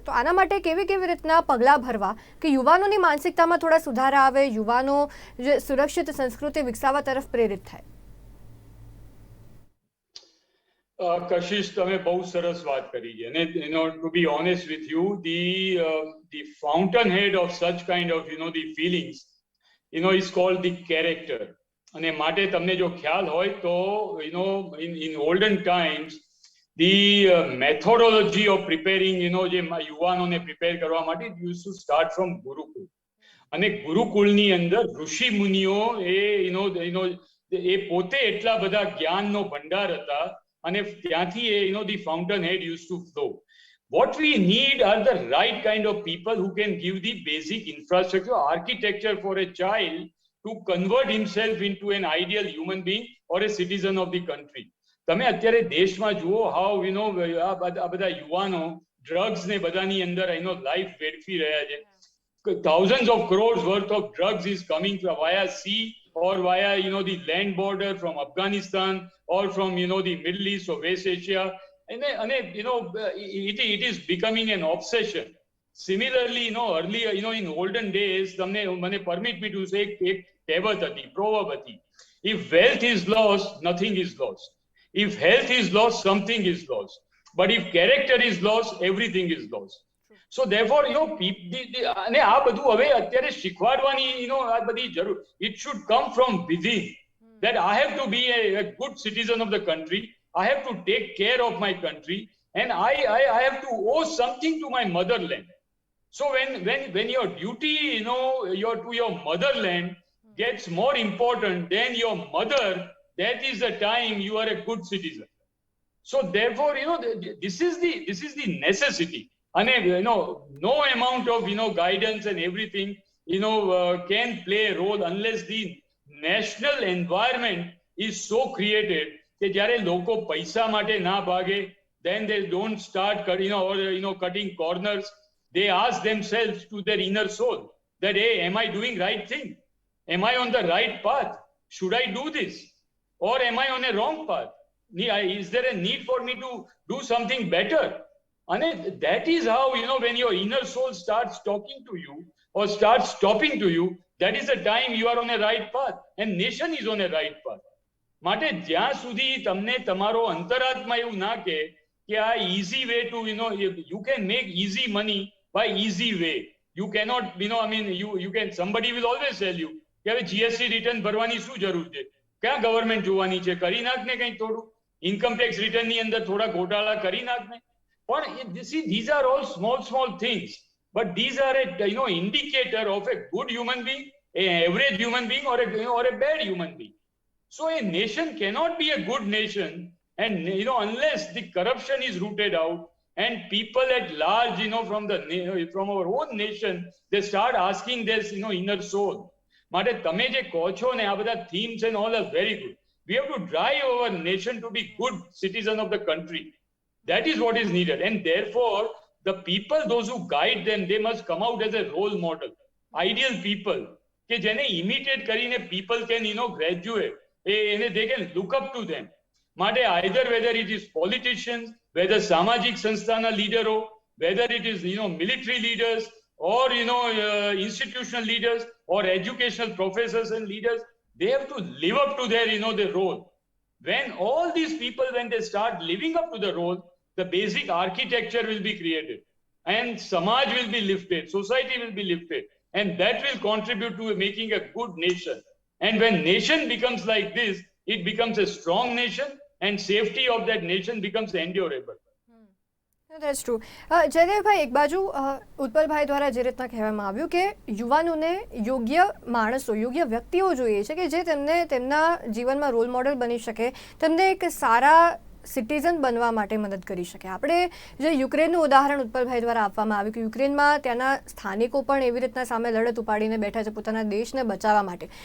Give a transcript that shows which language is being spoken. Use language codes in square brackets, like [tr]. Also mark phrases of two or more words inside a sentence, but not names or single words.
[gu] તો આના માટે કેવી રીતના પગલાં ભરવા કે યુવાનોની માનસિકતામાં થોડા સુધારા આવે, યુવાનો જે સુરક્ષિત સંસ્કૃતિ વિકસાવવા તરફ પ્રેરિત થાય? કશિશ, તમે બહુ સરસ વાત કરી છે. [en] અને to be honest with you, the fountainhead of such kind of the feelings is called the character. [gu] અને માટે તમને જો ખ્યાલ હોય તો [en] in olden times the methodology of preparing [gu] જે યુવાનોને પ્રિપેર કરવા માટે [en] used to start from [gu] ગુરુકુળ. અને ગુરુકુળની અંદર ઋષિ મુનિઓ એ પોતે એટલા બધા જ્ઞાનનો ભંડાર હતા અને ત્યાંથી [en] the fountain head use to flow. What we need are the right kind of people who can give the basic infrastructure, architecture for a child to convert himself into an ideal human being or a citizen of the country. [gu] તમે અત્યારે દેશમાં જુઓ how આ બધા યુવાનો ડ્રગ્સ ને બધાની અંદર એનો લાઈફ વેડફી રહ્યા છે. [en] Thousands of crores worth of drugs is coming via sea or via the land border from Afghanistan or from the Middle East or West Asia, and it is becoming an obsession. Similarly, earlier, in olden days, મને permit me to say [gu] એક કહેવત હતી, [en] proverb હતી. If wealth is lost, nothing is lost. If health is lost, something is lost. But if character is lost, everything is lost. So therefore, [gu] અને આ બધું હવે અત્યારે શીખવાડવાની આ બધી જરૂર, [en] it should come from within, that I have to be a good citizen of the country, I have to take care of my country, and I have to owe something to my motherland. So when your duty to your motherland gets more important than your mother, that is the time you are a good citizen. So therefore, this is the necessity. And no amount of guidance and everything can play a role unless the national environment is so created that [gu] જ્યારે લોકો પૈસા માટે ના ભાગે, [en] then they don't start cutting corners. They ask themselves to their inner soul that, hey, am I doing right thing? Am I on the right path? Should I do this? Or am I on a wrong path? Is there a need for me to do something better? And that is how, when your inner soul starts talking to you or starts stopping to you, that is the time you are on a right path and nation is on a right path. [gu] માટે જ્યાં સુધી તમને તમારો અંતરાત્મા એવું ના કહે કે આ [en] easy way to, you can make easy money by easy way. You cannot, you can, somebody will always tell you [gu] કે હવે GST return ભરવાની શું જરૂર છે? ક્યાં ગવર્મેન્ટ જોવાની છે? કરી નાખને કંઈ થોડું. ઇન્કમ ટેક્સ રિટર્નની અંદર થોડા ઘોટાળા કરી નાખને. [en] But see, these are all small things, but these are a indicator of a good human being, an average human being, or a bad human being. So a nation cannot be a good nation, and unless the corruption is rooted out, and people at large, from our own nation, they start asking their inner soul. [gu] માટે તમે જે કહો છો ને, આ બધા [en] themes and all are very good. We have to drive our nation to be good citizen of the country. That is what is needed. And therefore, the people, those who guide them, they must come out as a role model. Ideal people. [gu] કે જેને [en] imitate કરીને people can, graduate. They can look up to them. માટે either whether it is politicians, whether [gu] સામાજિક સંસ્થાના લીડરો, [en] whether it is, military leaders, or, institutional leaders, or educational professors and leaders, they have to live up to their, their role. When all these people, when they start living up to the role, the basic architecture will be created and Samaj will be lifted, society will be lifted, and that will contribute to making a good nation. And when nation becomes like this, it becomes a strong nation and safety of that nation becomes endurable. That's true. [gu] જયદેવભાઈ, એક બાજુ ઉત્પલભાઈ દ્વારા જે રીતના કહેવામાં આવ્યું કે યુવાનોને યોગ્ય માણસો, યોગ્ય વ્યક્તિઓ જોઈએ છે કે જે તેમને તેમના જીવનમાં રોલ મોડેલ બની શકે, તેમને એક સારા સિટીઝન બનવા માટે મદદ કરી શકે. આપણે જે યુક્રેનનું ઉદાહરણ ઉત્પલભાઈ દ્વારા આપવામાં આવ્યું કે યુક્રેનમાં ત્યાંના સ્થાનિકો પણ એવી રીતના સામે લડત ઉપાડીને બેઠા છે પોતાના દેશને બચાવવા માટે.